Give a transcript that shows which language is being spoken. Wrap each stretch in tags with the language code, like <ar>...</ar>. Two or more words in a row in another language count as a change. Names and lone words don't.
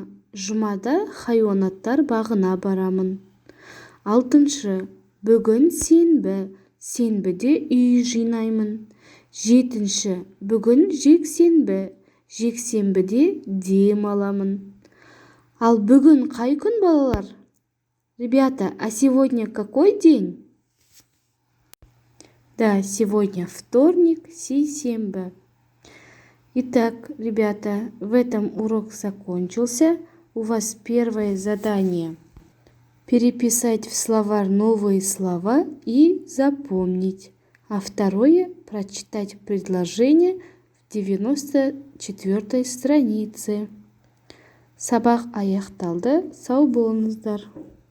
<kk>Жұмада хайуанаттар бағына барамын. Алтыншы, бүгін сенбі. Сенбіде үй жинаймын. Жетінші, бүгін жексенбі. Жексенбіде дем аламын. Ал бүгін қай күн, балалар?</kk> <ru>Ребята, а сегодня какой день? Да, сегодня вторник, сейсенбі. Итак, ребята, в этом урок закончился. У вас первое задание – переписать в словарь новые слова и запомнить. А второе – прочитать предложение в 94-й странице.</ru> <kk>Сабақ аяқталды. Сау болыңыздар.</kk>